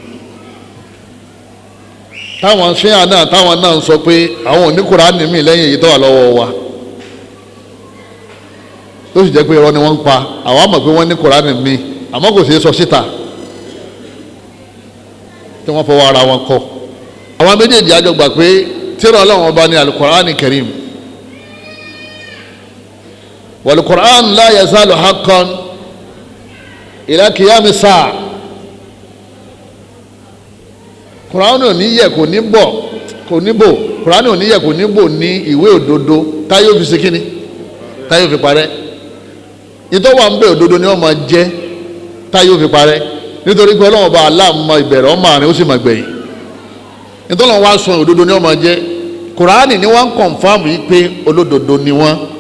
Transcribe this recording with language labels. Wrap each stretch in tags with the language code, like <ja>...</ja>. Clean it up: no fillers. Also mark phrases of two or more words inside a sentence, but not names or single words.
<yo>táwọn ṣéyà náà táwọn náà ń sọ pé àwọn ò ní Qur'an mi lẹ́yìn èyí tó wà lọ́wọ́ wa tó sì jẹ́ pé irọ́ ni wọ́n ń pa àwọn àmọ̀ pé wọ́n ní Qur'an mi àmọ́ kò sí sọ síta tí wọ́n fọwọ́ ara wọn kọ àwọn méjèèjì àjọ gbà pé tírà Ọlọ́run ọba ní</yo> <ar>القرآن الكريم والقرآن لا يزال حقا إلى قيام الساعة</ar> <yo>Qur'an ò ní yẹ̀ kò ní bọ̀ kò ní bò Qur'an ò ní yẹ̀ kò ní bò ní ìwé òdodo táyé ó fi ṣe kíni táyé ó fi parẹ́ ìtọ́wà ń bẹ òdodo ni wọ́n máa jẹ́ táyé ó fi parẹ́ nítorí pé Ọlọ́run ọba Allah mọ ìbẹ̀rẹ̀ ọmọ àárín ó sì mọ ìgbẹ̀yìn nítorí wọn wá sọ òdodo ni wọ́n máa jẹ́ Qur'an ni wọ́n ń kọ̀nfàmù yìí pé olódodo ni wọ́n</yo>